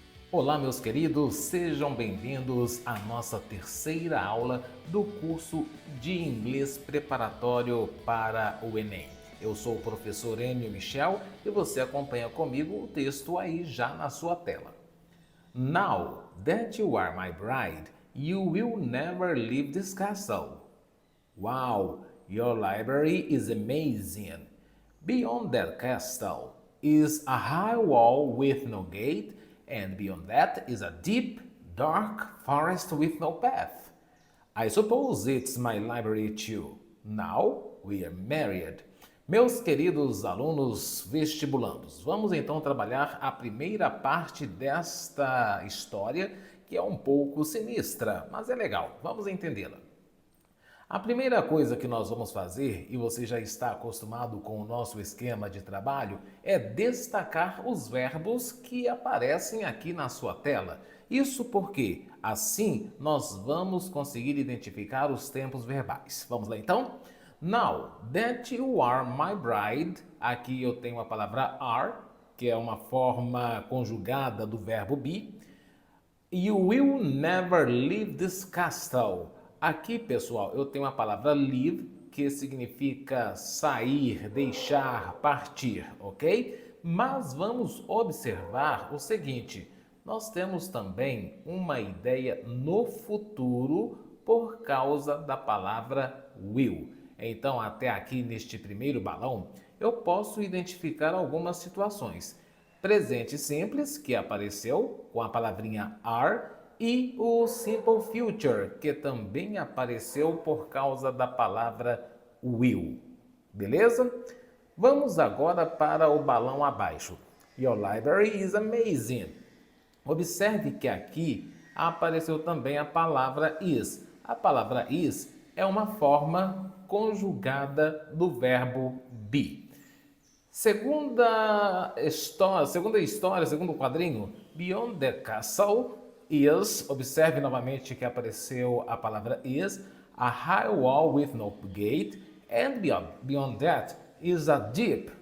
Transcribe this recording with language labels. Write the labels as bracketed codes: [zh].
[pt] Olá, meus queridos, sejam bem-vindos à nossa terceira aula do curso de inglês preparatório para o Enem. Eu sou o professor Enio Michel e você acompanha comigo o texto aí já na sua tela. [en] Now that you are my bride, you will never leave this castle. Wow, your library is amazing. Beyond that castle is a high wall with no gate, and beyond that is a deep, dark forest with no path. I suppose it's my library too. Now we are married. [pt] Meus queridos alunos vestibulandos, vamos então trabalhar a primeira parte desta história que é um pouco sinistra, mas é legal. Vamos entendê-la. A primeira coisa que nós vamos fazer, e você já está acostumado com o nosso esquema de trabalho, é destacar os verbos que aparecem aqui na sua tela. Isso porque, assim, nós vamos conseguir identificar os tempos verbais. Vamos lá então? [en] Now that you are my bride, [pt] aqui eu tenho a palavra are, que é uma forma conjugada do verbo be. [en] You will never leave this castle. [pt] Aqui, pessoal, eu tenho a palavra leave, que significa sair, deixar, partir, ok? Mas vamos observar o seguinte: nós temos também uma ideia no futuro por causa da palavra will. Então, até aqui neste primeiro balão, eu posso identificar algumas situações. Presente simples, que apareceu com a palavrinha are, e o simple future, que também apareceu por causa da palavra will. Beleza? Vamos agora para o balão abaixo. [en] Your library is amazing. [pt] Observe que aqui apareceu também a palavra is. A palavra is é uma forma conjugada do verbo be. Segunda história, segundo quadrinho, [en] Beyond the Castle is, [pt] observe novamente que apareceu a palavra is, [en] a high wall with no gate, and beyond that is a deep.